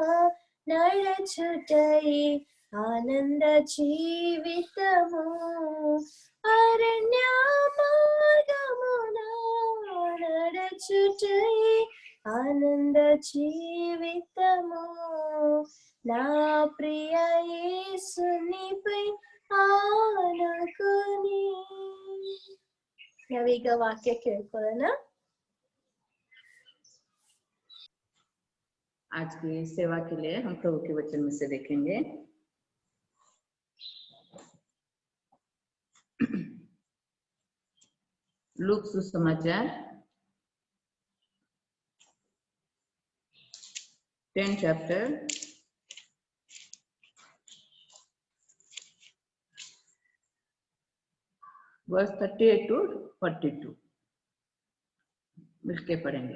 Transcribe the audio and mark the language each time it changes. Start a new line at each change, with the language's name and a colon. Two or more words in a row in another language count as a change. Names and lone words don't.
Telugu: నడచుటై ఆనంద జీవితము, అరణ్య మార్గమున నడచుటై ఆనంద జీవితము, నా ప్రియ యేసునిపై ఆనుకుని.
Kannada: ನಾವೀಗ ವಾಕ್ಯ ಕೇಳ್ಕೊಳ್ಳೋಣ.
Hindi: आज की सेवा के लिए हम प्रभु के वचन में से देखेंगे। लूक सुसमाचार 10
English: chapter verse
Hindi: 38 to 42 मिलके पढ़ेंगे।